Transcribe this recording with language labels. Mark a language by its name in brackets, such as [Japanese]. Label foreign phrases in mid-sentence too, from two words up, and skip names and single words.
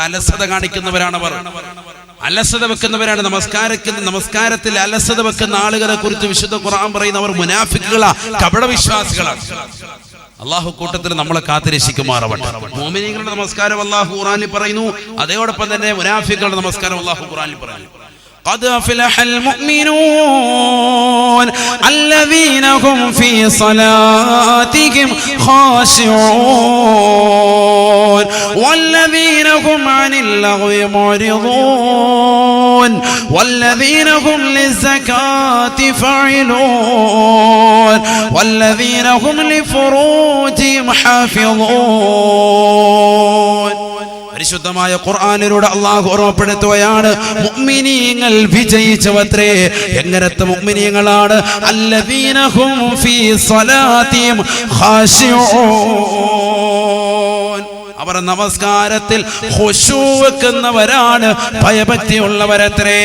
[Malayalam] അലസത കാണിക്കുന്നവരാണവർ, അലസത വെക്കുന്നവരാണ്. നമസ്കാരത്തിൽ അലസത വെക്കുന്ന ആളുകളെ കുറിച്ച് വിശുദ്ധ ഖുർആൻ പറയുന്നവർ മുനാഫിക്കുകളാ, കപടവിശ്വാസികളാണ്. അള്ളാഹു കൂട്ടത്തിൽ നമ്മളെ കാത്തുരക്ഷിക്കുമാറാവട്ടെ. മുഅ്മിനീങ്ങളുടെ നമസ്കാരം അള്ളാഹു ഖുർആനിൽ പറയുന്നു, അതോടൊപ്പം തന്നെ മുനാഫിക്കുകളുടെ നമസ്കാരം അള്ളാഹു ഖുർആനിൽ പറയുന്നു. [Arabic] قد أفلح المؤمنون الذين هم في صلاتهم خاشعون والذين هم عن اللغو معرضون والذين هم للزكاة فاعلون والذين هم لفروجهم حافظون. [Malayalam] പരിശുദ്ധമായ ഖുർആനിലൂടെ അല്ലാഹു ഓർമ്മപ്പെടുത്തുകയാണ്, മുഅ്മിനീങ്ങൾ വിജയിച്ചവത്രേ. എങ്ങനത്തെ മുഅ്മിനീങ്ങളാണ്? [Arabic] الذين هم في صلاتهم خاشعون, [Malayalam] അവർ നമസ്കാരത്തിൽ ഖുശൂ വെക്കുന്നവരാണ്, ഭയഭക്തിയുള്ളവരത്രേ.